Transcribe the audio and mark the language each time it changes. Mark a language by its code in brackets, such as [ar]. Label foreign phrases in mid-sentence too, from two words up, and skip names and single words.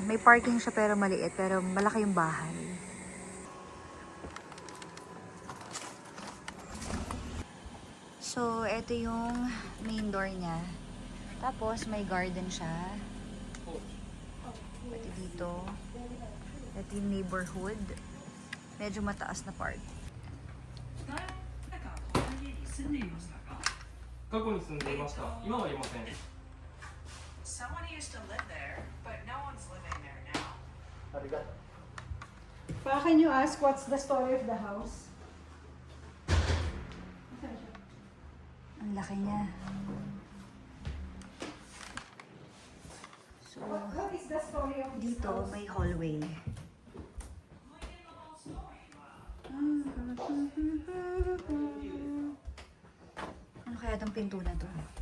[tl] May parking siya pero maliit, pero malaki yung bahay. So, ito yung [en] main door [tl] niya. Tapos, may garden siya. Ito dito. Ito yung neighborhood. Medyo mataas na part. [ja] 過去に住んでいました。今はいません。 [en] Someone used to live there, but no one's living there now. Can you ask what's the story of the house? [tl] laki niya. So, dito may hallway. Ano kaya itong pinto na to?